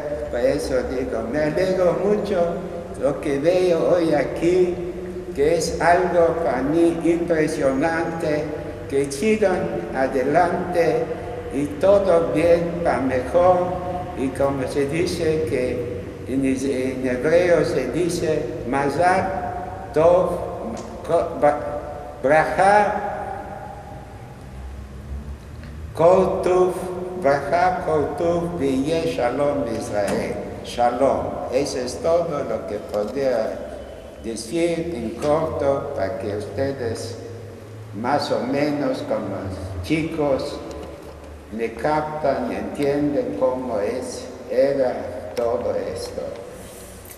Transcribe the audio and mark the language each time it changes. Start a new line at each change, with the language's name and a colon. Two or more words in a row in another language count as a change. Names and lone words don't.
Spanish: Por eso digo, me alegro mucho lo que veo hoy aquí, que es algo para mí impresionante, que sigan adelante y todo bien para mejor, y como se dice que en hebreo se dice
Hebrew: מזל טוב ברכה כל טוב ברכה כל טוב ויהי שלום ישראל.
Spanish: Shalom. Eso es todo lo que podría decir en corto, para que ustedes más o menos como chicos me captan y entienden cómo era todo esto.